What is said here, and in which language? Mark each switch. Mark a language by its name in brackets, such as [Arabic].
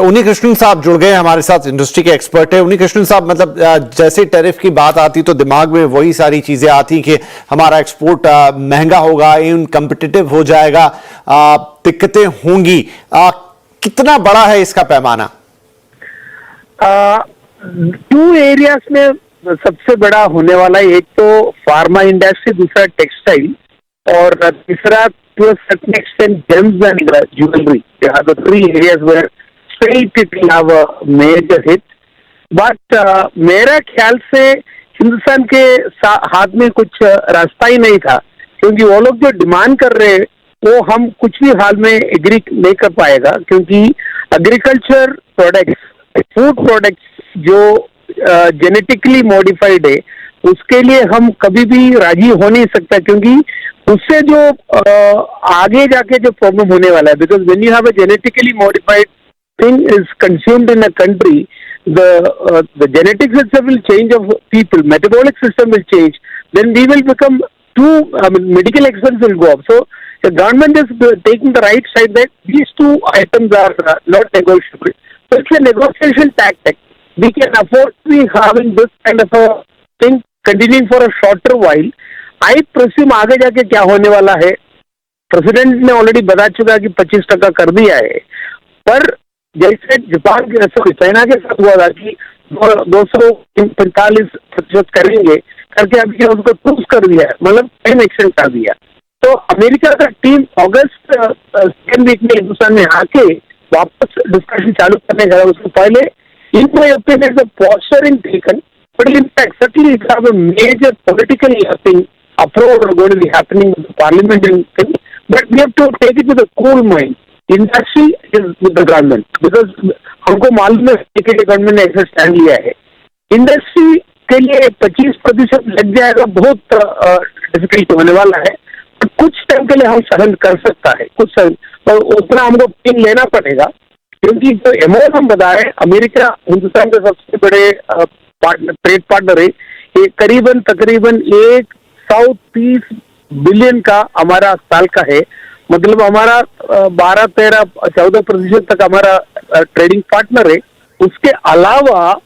[Hindi] उन्नी कृष्णन साहब जुड़ गए हमारे साथ, इंडस्ट्री के एक्सपर्ट है। उन्नी कृष्णन साहब, मतलब जैसे टैरिफ की बात आती तो दिमाग में वही सारी चीजें आती कि हमारा एक्सपोर्ट महंगा होगा, इनकम्पिटिटिव हो जाएगा, दिक्कतें होंगी। कितना बड़ा है इसका पैमाना? 2 एरियाज में सबसे बड़ा होने वाला है, एक तो फार्मा इंडस्ट्री, दूसरा टेक्सटाइल और तीसरा [English] to a certain extent [Hindi] James and jewellery. [English] The 3 areas where straight it will have a major hit. [Hindi] But मेरा ख्याल से हिंदुस्तान के हाथ में कुछ रास्ता ही नहीं था, क्योंकि वो लोग जो डिमांड कर रहे हैं वो हम कुछ भी हाल में एग्री नहीं कर पाएगा, क्योंकि एग्रीकल्चर प्रोडक्ट्स, फूड प्रोडक्ट्स जो जेनेटिकली मॉडिफाइड है उसके लिए हम कभी भी राजी हो नहीं सकता, क्योंकि उससे जो आगे जाके जो प्रॉब्लम होने वाला है, [English] Because when you have a genetically modified thing is consumed in a country, the genetics itself will change of people, metabolic system will change, then we will become medical expense will go up. So the government is taking the right side that these 2 items are not negotiable. So it's a negotiation tactic. We can afford to be having this kind of a thing continuing for a shorter while. I presume [Hindi] आगे जाके क्या होने वाला है, president ने already बता चुका है कि 25% कर दिया है, पर जैसे जापान के चाइना के साथ हुआ था कि 245% करेंगे करके अभी उसको प्रूव कर दिया है, मतलब टाइम एक्सटेंड कर दिया। तो अमेरिका का टीम अगस्त 2nd वीक में हिंदुस्तान में आके वापस डिस्कशन चालू करने जा रहा है। उसको पहले [English] In my opinion the posturing taken, but in fact certainly it have a major political thing approach going to be happening with the parliament and but we have to take it with a cool mind. Industry is with the government, because [Hindi] हमको मालूम है कि government ने ऐसा stand लिया है। Industry के लिए 25% लग जाएगा, बहुत डिफिकल्ट होने वाला है, तो कुछ टाइम के लिए हम सहन कर सकता है, कुछ सहन, और उतना हमको पेन लेना पड़ेगा, क्योंकि जो अमाउंट हम बता रहे हैं, अमेरिका हिंदुस्तान के सबसे बड़े ट्रेड पार्टनर है, ये तकरीबन 130 बिलियन का हमारा साल का है, मतलब हमारा 12-13-14% तक हमारा ट्रेडिंग पार्टनर है। उसके अलावा